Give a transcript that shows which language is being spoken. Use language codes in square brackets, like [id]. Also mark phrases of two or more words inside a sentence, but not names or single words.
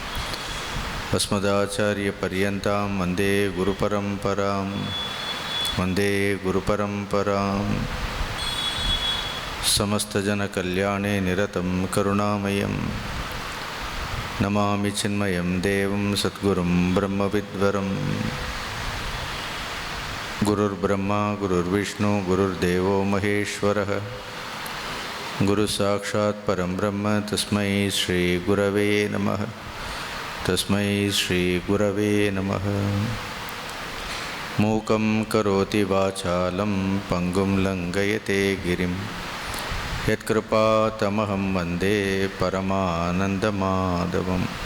[sa] अस्मदाचार्यपर्यन्तां वन्दे गुरुपरम्पराम् समस्तजनकल्याणे निरतं करुणामयम् नमामि चिन्मयं देवं सद्गुरुं ब्रह्मवित्वरम्. गुरुर् ब्रह्मा गुरुर् विष्णुः गुरुर् देवो महेश्वरः गुरुः साक्षात् परं ब्रह्म तस्मै श्री गुरवे नमः. मूकं करोति वाचालं पङ्गुं लङ्घयते गिरिम् यत्कृपा तमहं वन्दे परमानन्दमाधवम्.